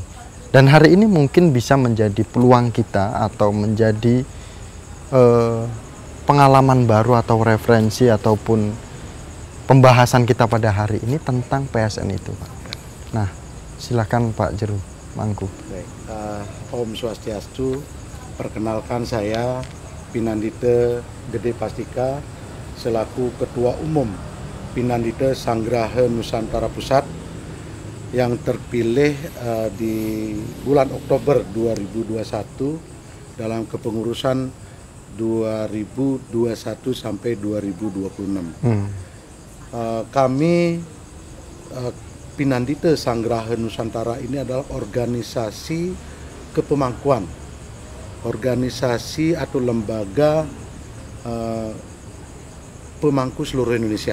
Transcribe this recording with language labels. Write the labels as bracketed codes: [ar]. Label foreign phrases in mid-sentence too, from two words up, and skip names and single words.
[id] Dan hari ini mungkin bisa menjadi peluang kita atau menjadi pengalaman baru atau referensi ataupun pembahasan kita pada hari ini tentang PSN itu, Pak. Nah, silakan Pak Jerumangku. Baik, [ban] Om Swastiastu, [id] perkenalkan saya Pinandita Gede Pastika selaku Ketua Umum Pinandita Sanggraha Nusantara Pusat yang terpilih di bulan Oktober 2021 dalam kepengurusan 2021 sampai 2026. Kami Pinandita Sanggraha Nusantara ini adalah organisasi kepemangkuan, organisasi atau lembaga pemangku seluruh Indonesia.